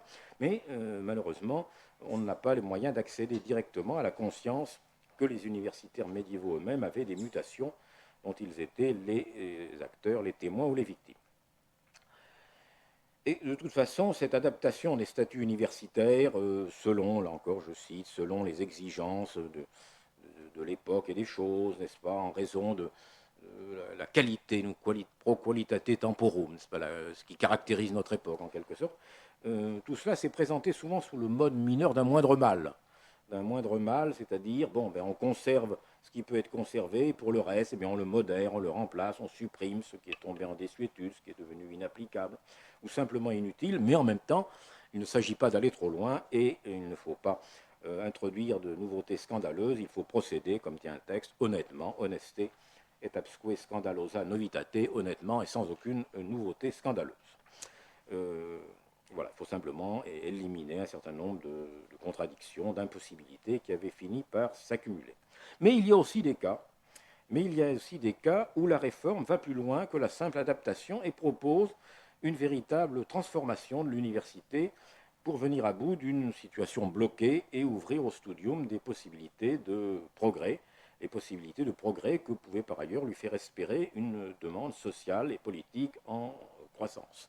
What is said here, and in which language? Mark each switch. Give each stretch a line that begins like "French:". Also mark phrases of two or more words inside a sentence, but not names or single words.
French: Mais malheureusement, on n'a pas les moyens d'accéder directement à la conscience que les universitaires médiévaux eux-mêmes avaient des mutations dont ils étaient les acteurs, les témoins ou les victimes. Et de toute façon, cette adaptation des statuts universitaires, selon, là encore je cite, selon les exigences de l'époque et des choses, n'est-ce pas, en raison de la qualité,
Latin: pro qualitate temporum,
French: n'est-ce pas, ce qui caractérise notre époque en quelque sorte, tout cela s'est présenté souvent sous le mode mineur d'un moindre mal. D'un moindre mal, c'est-à-dire, bon, ben, on conserve ce qui peut être conservé, et pour le reste, eh bien, on le modère, on le remplace, on supprime ce qui est tombé en désuétude, ce qui est devenu inapplicable, ou simplement inutile, mais en même temps, il ne s'agit pas d'aller trop loin, et il ne faut pas introduire de nouveautés scandaleuses, il faut procéder, comme dit un texte, honnêtement,
Latin: honesté, et absque scandalosa novitate,
French: honnêtement et sans aucune nouveauté scandaleuse. Voilà, il faut simplement éliminer un certain nombre de contradictions, d'impossibilités qui avaient fini par s'accumuler. Mais il y a aussi des cas, où la réforme va plus loin que la simple adaptation et propose une véritable transformation de l'université pour venir à bout d'une situation bloquée et ouvrir au studium des possibilités de progrès, les possibilités de progrès que pouvait par ailleurs lui faire espérer une demande sociale et politique en croissance.